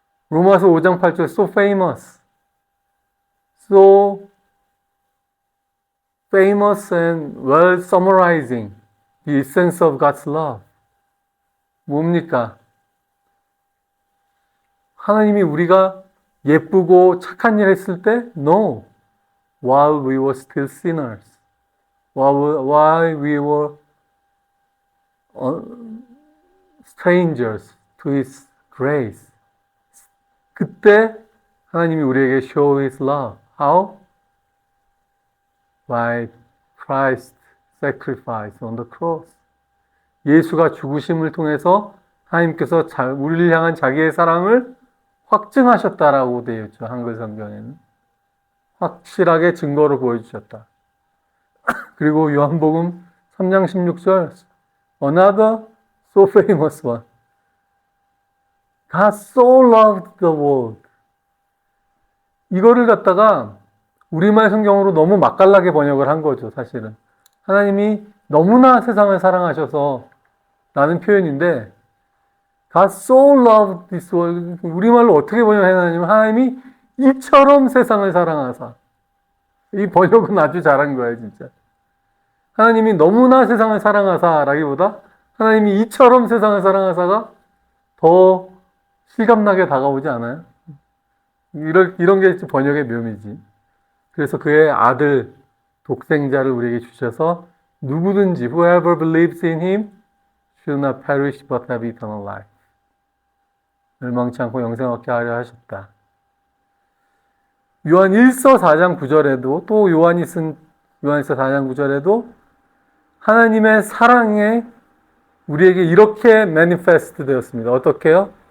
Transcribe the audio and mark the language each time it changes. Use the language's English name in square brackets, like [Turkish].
[Korean] 로마서 5장 8절 [English] so famous, so famous and well summarizing the essence of God's love. [Korean] 뭡니까? 하나님이 우리가 예쁘고 착한 일 했을 때 No. [English] While we were still sinners. While we were strangers to His grace. [Korean] 그때 하나님이 우리에게 [English] show His love. How? By Christ's sacrifice on the cross. [Korean] 예수가 죽으심을 통해서 하나님께서 우리를 향한 자기의 사랑을 확증하셨다라고 되어 있죠. 한글 성경에는. 확실하게 증거로 보여주셨다. 그리고 요한복음 3장 16절 [English] Another so famous one. God so loved the world. [Korean] 이거를 갖다가 우리말 성경으로 너무 맛깔나게 번역을 한 거죠. 사실은. 하나님이 너무나 세상을 사랑하셔서 라는 표현인데 [English] God so loved this world. [Korean] 우리말로 어떻게 번역했냐면 하나님이 이처럼 세상을 사랑하사. 이 번역은 아주 잘한 거예요, 진짜. 하나님이 너무나 세상을 사랑하사라기보다 하나님이 이처럼 세상을 사랑하사가 더 실감나게 다가오지 않아요? 이런 게 번역의 묘미지. 그래서 그의 아들, 독생자를 우리에게 주셔서 누구든지 [English] whoever believes in him should not perish but have eternal life. [Korean] 멸망치 않고 영생 얻게 하려 하셨다. 요한 1서 4장 9절에도 또 요한이 쓴 요한일서 4장 9절에도 하나님의 사랑에 우리에게 이렇게 매니페스트 되었습니다. 어떻게요?